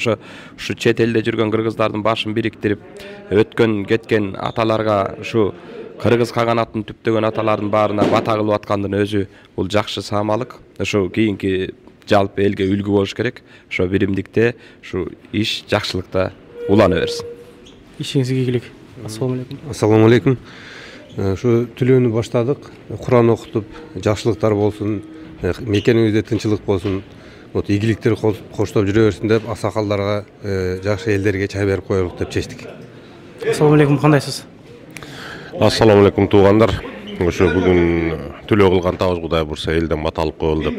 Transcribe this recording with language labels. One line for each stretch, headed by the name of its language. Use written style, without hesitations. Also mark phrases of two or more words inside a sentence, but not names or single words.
Kyrgyz: Ушу чет элде жүргөн кыргыздардын башын бириктирип, өткөн кеткен аталарга ушу кыргыз каганатын түптөгөн аталардын баарына бата кылып аткандын өзү бул жакшы саамалык. Ушу кийинки жалпы элге үлгү болуш керек. Ошо биримдикте, ушу иш жакшылыкта улана берсин. Ишиңизге ийгилик.
Arabic: السلام عليكم. السلام عليكم.
Kyrgyz: Şu tülöөнү баштадык. Куран окутуп, жакшылыктар болсун, мекенибизде тынчылык болсун, ийгиликтер коштоп жүрө берсин деп аксакалдарга, жакшы элдерге чай берип коелук деп чечтик.
Arabic: السلام عليكم,
Kyrgyz: кандайсыз?
Arabic: السلام عليكم
Kyrgyz: туугандар. Ошо бүгүн түлөө кылган табыз Кудай бурса элден бата алып коелу деп.